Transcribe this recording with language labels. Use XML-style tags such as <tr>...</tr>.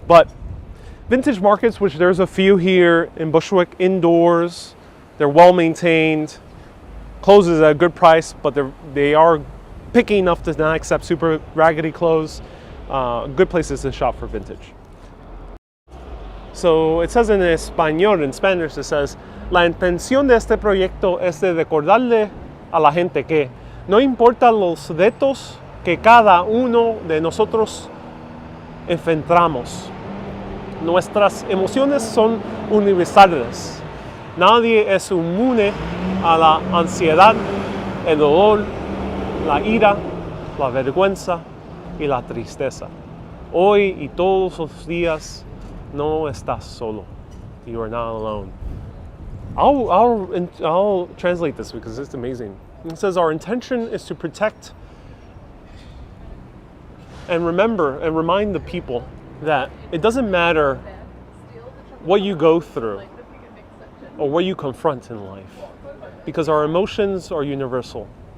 <en>But vintage markets, which there's a few here in Bushwick, indoors, they're well maintained. Clothes is at a good price, but they are picky enough to not accept super raggedy clothes. Good places to shop for vintage. So it says in español, in Spanish, it says,</en> <es>La intención de este proyecto es de recordarle a la gente que no importa los retos que cada uno de nosotros enfrentamos. Nuestras emociones son universales. Nadie es inmune a la ansiedad, el dolor, la ira, la vergüenza y la tristeza. Hoy y todos los días no estás solo.</es> <en>You are not alone. I'll translate this because it's amazing. It says our intention is to protect and remember and remind the people that it doesn't matter what you go through or what you confront in life, because our emotions are universal.</en>